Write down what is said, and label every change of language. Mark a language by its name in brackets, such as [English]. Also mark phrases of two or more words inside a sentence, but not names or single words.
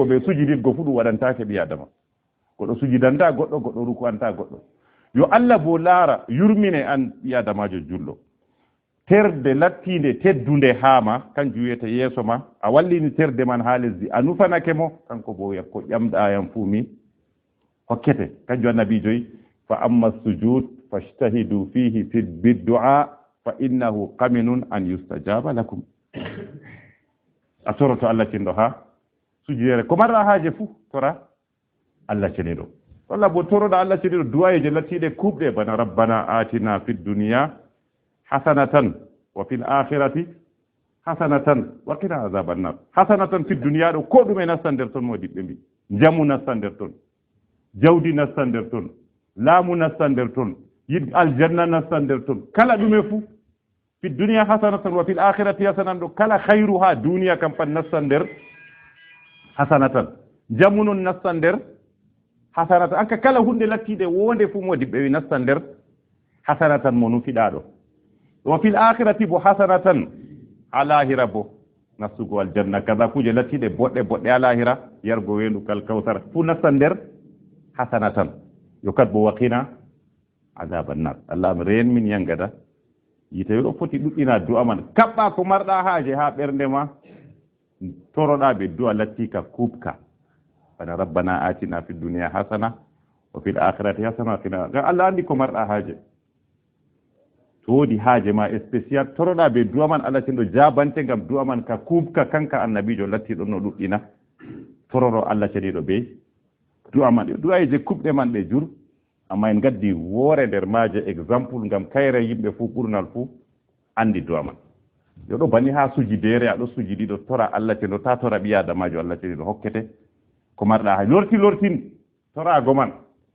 [Fula] ɓe sujiditgo fu ɗum waɗantake ɓi adama goɗɗo sujidanta goɗɗo goɗɗo rukuanta goɗɗo yo Allah bo laara yurmine an ɓi adamajo julɗo terde lattinde teddunde haama kanjum wiyete yeeso ma a wallini terde man ha lesdi a nufanake mo kanko bo yakko ƴamɗayam fuu mi hokkete kanjum annabijoyi [Arabic] فأما السجود فاجتهدوا فيه بالدعاء فإنه قمن أن يستجاب لكم [Fula] a toroto Allah ceniɗo ha sujudere ko marɗa haaje fuu tora Allah ceniɗo walla bo toroɗa Allah ceniɗo duwayeje lattiɗe kuɓɗe bana [Arabic] ربنا آتنا في الدنيا حسنة وفي الآخرة حسنة وقنا عذاب النار حسنة في الدنيا [Fula] ɗo ko ɗume nastan nder toon modiɓɓe mbi jamu nastan nder toon jawdi nastan nder toon laamu nastan nder toon yid aljanna nastan nder toon kala ɗume fuu [Arabic] في الدنيا حسنة وفي الآخرة حسنة [Fula] ɗo kala hayru ha duniya kam pat nastan nder hasanatan jamu non nastan nder hasanatan anka kala hunde lattiɗe wonde fuu modiɓɓe wi nastan nder hasanatan mo nufiɗa ɗo [Arabic] وفي الآخرة [Fula] bo hasanatan ha lahira bo nastugo aljanna kaza kuje lattiɗe boɗɗe boɗɗe ha lahira yargo wendu kal kawsara fuu nastan nder hasanatan yo kat bo [Arabic] وقنا عذاب النار [Fula] Allah mi reen min yangada yite ɗo foti ɗuɗɗina du'a man kaɓɓa ko marɗa haaje ha ɓernde ma toroɗa ɓe du'a lattika kuubka bana [Arabic] ربنا آتنا في الدنيا حسنة وفي الآخرة حسنة و [Fula] qina ngam Allah andi ko marɗa haaje to woodi haaje ma spécial toroɗa ɓe du'a man Allah ceniɗo jabante ngam du'a man ka kuubka kanka annabijo lattiɗo no ɗuɗɗina tororo Allah ceniɗo ɓe du'a man du'aje kuɓɗe man ɗe jur amma en gaddi woore nder maaje exemple ngam kayre yimɓe fuu ɓurnal fuu andi du'a man yo ɗo banni ha sujidere aɗo sujidiɗo tora Allah ceniɗo ta tora ɓi adamajo Allah ceniɗo hokkete ko marɗa ha lortin torago man